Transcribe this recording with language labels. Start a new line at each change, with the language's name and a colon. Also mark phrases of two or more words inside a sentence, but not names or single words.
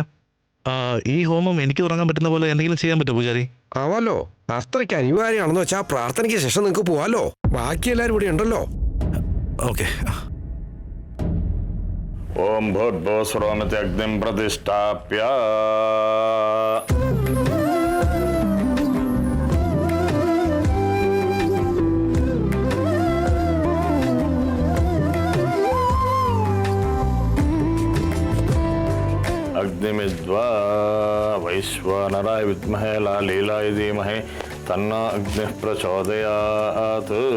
Malayalam: ഈ ഹോമം എനിക്ക് തുടങ്ങാൻ പറ്റുന്ന പോലെ എന്തെങ്കിലും ചെയ്യാൻ പറ്റുമോ പൂജാരി? ആവാലോ, അത്രയ്ക്ക് അനിവാര്യമാണെന്ന് വെച്ചാൽ പ്രാർത്ഥനയ്ക്ക് ശേഷം നിങ്ങൾക്ക് പോവാലോ. ബാക്കി എല്ലാവരും ഇവിടെ ഉണ്ടല്ലോ. ഓക്കെ.
Sanskrit: ഓം ഭൂർഭുവസ്വരോമിതി അഗ്നിം പ്രതിഷ്ഠാപ്യ अग्निमिद्वा वैश्वानराय विद्महे लालीलाय धीमहि तन्नो अग्निः प्रचोदयात्.